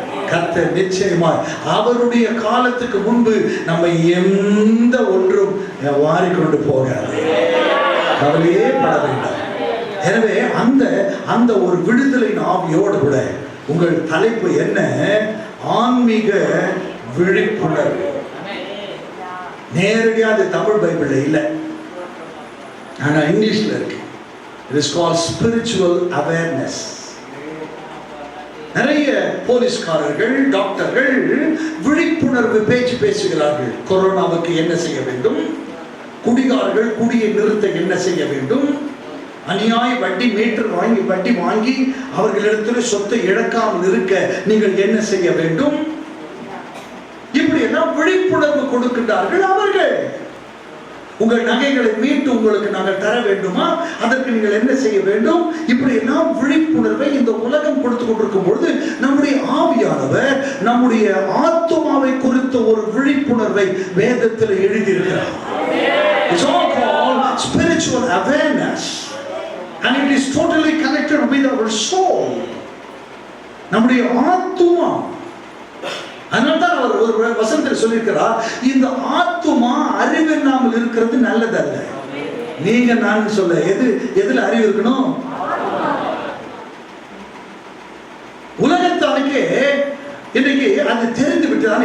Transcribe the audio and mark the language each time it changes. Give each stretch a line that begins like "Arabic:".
Tamil: கர்த்தர் நிச்சயமாய் அவருடைய காலத்துக்கு முன்பு நம்ம எந்த ஒன்றும் வாரிக்கொண்டு போகாது, கவலையே பட வேண்டாம். எனவே அந்த ஒரு விடுதலை ஆவியோடு கூட உங்கள் தலைப்பு என்ன? ஆன்மீக விழிப்புணர்வு. நேரடியாக அது தமிழ் பைபிள்ல இல்லை, ஆனா இங்கிலீஷ்ல இருக்கு.
English: It is called spiritual awareness.
Tamil: நிறைய போலீஸ்காரர்கள், டாக்டர்கள் விழிப்புணர்வு பேச்சு பேசுகிறார்கள். கொரோனாவுக்கு என்ன செய்ய வேண்டும், குடிகாரர்கள் குடியை நிறுத்த என்ன செய்ய வேண்டும், அநியாய வட்டி மீட்டர் வட்டி வாங்கி அவர்களிடத்தில் சொத்தை இழக்காமல் இருக்க நீங்கள் என்ன செய்ய வேண்டும், இப்படி எல்லாம் விழிப்புணர்வு கொடுக்கின்றார்கள் அவர்கள். உங்கள் நகைகளை மீட்டு உங்களுக்கு நாங்கள் தர வேண்டுமா, அதற்கு நீங்கள் என்ன செய்ய வேண்டும், இப்படி எல்லாம் விழிப்புணர்வை இந்த உலகம் கொடுத்து கொண்டிருக்கும் பொழுது நம்முடைய ஆவியானவர் நம்முடைய ஆத்துமாவை குறித்த ஒரு விழிப்புணர்வை வேதத்தில் எழுதியிருக்கிறார்.
English: It's all called spiritual awareness and it is totally connected with our soul.
Tamil: நம்முடைய ஆத்துமா அதனால்தான் அவர் ஒரு வசனத்தில் சொல்லியிருக்கிறார், இந்த ஆத்துமா அறிவில்லாமல் இருக்கிறது நல்லதல்ல. நீங்க நான் சொல்ல எதுல அறிவு இருக்கணும்? உலகத்தானுக்கே இன்னைக்கு அது தெரிந்து விட்டுதான்.